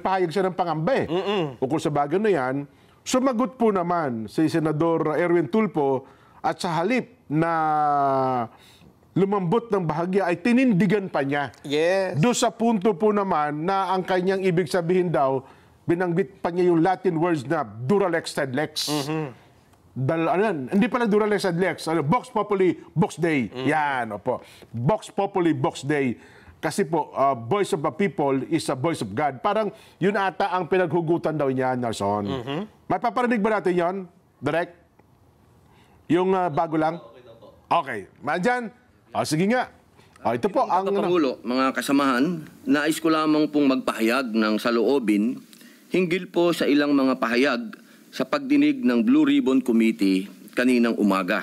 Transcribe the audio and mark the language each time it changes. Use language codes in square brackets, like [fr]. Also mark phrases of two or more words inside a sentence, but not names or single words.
[tl] Nagpahayag siya ng pangamba ukol sa bagay na yan. Sumagot po naman si Senador Erwin Tulfo at sa halip na lumambot ng bahagya ay tinindigan pa niya. Yes. Doon sa punto po naman na ang kanyang ibig sabihin daw, binanggit pa niya yung [en] Latin words [tl] na [la] Duralex sed lex. [tl] Hindi pala [la] Duralex sed lex. Vox populi, Vox Dei. [tl] Yan, opo. [la] Vox populi, Vox Dei. [tl] Kasi po, [en] voice of the people is a voice of God. [tl] Parang yun ata ang pinaghugutan daw niya, Nelson. May paparinig ba natin yun? Direct? Yung bago lang? Okay. Mandyan? Sige nga. Ito po ang... Pangulo, mga kasamahan, nais ko lamang pong magpahayag ng saloobin hinggil po sa ilang mga pahayag sa pagdinig ng [en] Blue Ribbon Committee [tl] kaninang umaga.